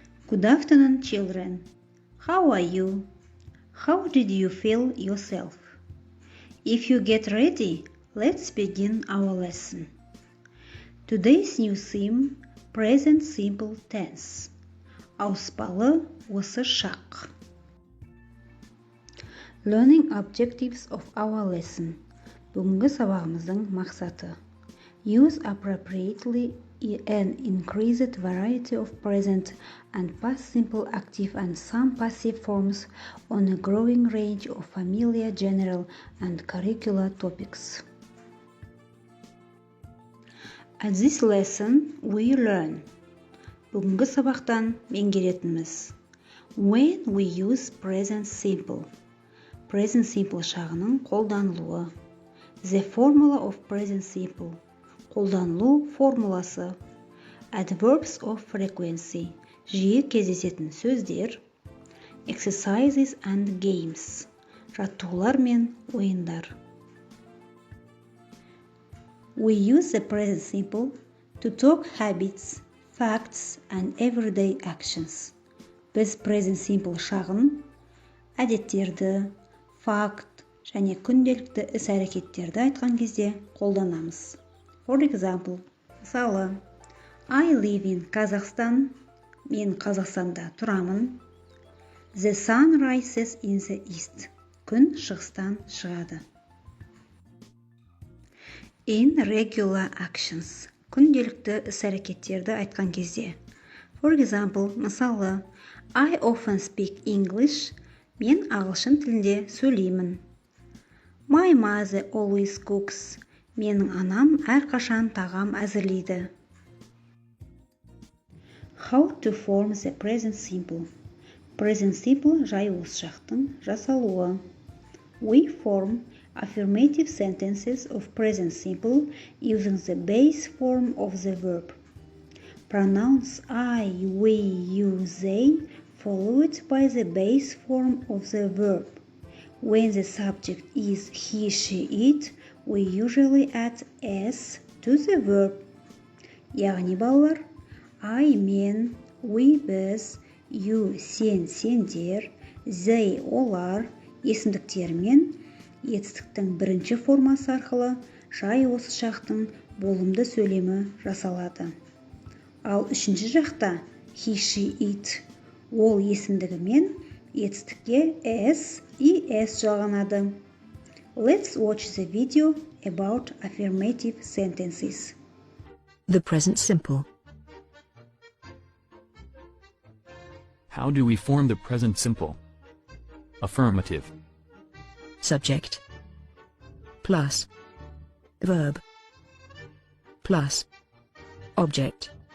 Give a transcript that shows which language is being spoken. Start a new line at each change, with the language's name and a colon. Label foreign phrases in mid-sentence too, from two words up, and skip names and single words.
English: Good afternoon, children. How are you? How did you feel yourself? If you get ready, let's begin our lesson. Today's new theme, present simple tense.
Kazakh: Ауыспалы осы шақ.
English: Learning objectives of our lesson.
Kazakh: Бүгінгі сабағымыздың мақсаты.
English: Use appropriately an increased variety of present and past simple active and some passive forms on a growing range of familiar, general and curricular topics. At this lesson, we learn.
Kazakh: Бүгінгі сабақтан меңгеретініміз.
English: When we use present simple. Present simple
Kazakh: шағының қолданылуы.
English: The formula of present simple.
Kazakh: Қолданылу формуласы.
English: Adverbs of frequency.
Kazakh: Жиі кездесетін сөздер.
English: Exercises and games.
Kazakh: Жаттығулар мен ойындар.
English: We use the present simple to talk habits, facts and everyday actions.
Kazakh: Біз
English: present simple
Kazakh: шағын әдеттерді, факт және күнделікті іс-әрекеттерді айтқан кезде қолданамыз.
English: For example, мысалы, I live in Kazakhstan.
Kazakh: Мен Қазақстанда тұрамын.
English: The sun rises in the east.
Kazakh: Күн шығыстан шығады.
English: In regular actions.
Kazakh: Күнделікті іс-әрекеттерді айтқан кезде.
English: For example, мысалы, I often speak English.
Kazakh: Мен ағылшын тілінде сөйлеймін.
English: My mother always cooks.
Kazakh: Менің анам әрқашан тағам әзірлейді.
English: How to form the present simple. Present simple
Kazakh: жай осы шақтың жасалуы.
English: We form affirmative sentences of present simple using the base form of the verb. Pronouns I, we, you, they, followed by the base form of the verb. When the subject is he, she, it, we usually add s to the verb.
Kazakh: Яғни балалар, I, мен, we, біз, you, сен, сендер, they, олар, есімдіктермен етістіктің бірінші формасы арқылы жай осы шақтың болымды сөйлемі жасалады. Ал үшінші жақта
English: he, she, it,
Kazakh: ол есімдігімен етістікке s, es жалғанады.
English: Let's watch the video about affirmative sentences. The present simple. How do we form the present simple? Affirmative. Subject plus verb plus object.